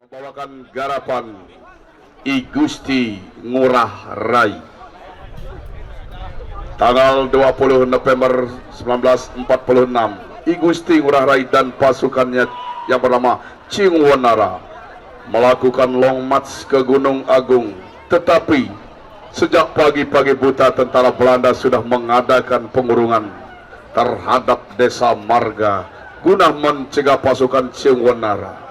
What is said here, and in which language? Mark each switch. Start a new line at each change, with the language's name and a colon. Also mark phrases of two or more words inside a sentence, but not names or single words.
Indonesian: membawakan garapan I Gusti Ngurah Rai tanggal 20 November 1946. I Gusti Ngurah Rai dan pasukannya yang bernama Cingwanara melakukan
English: long march
Indonesian: ke Gunung Agung, tetapi sejak pagi-pagi buta tentara Belanda sudah mengadakan pengurungan terhadap desa Marga guna mencegah pasukan Cingwanara.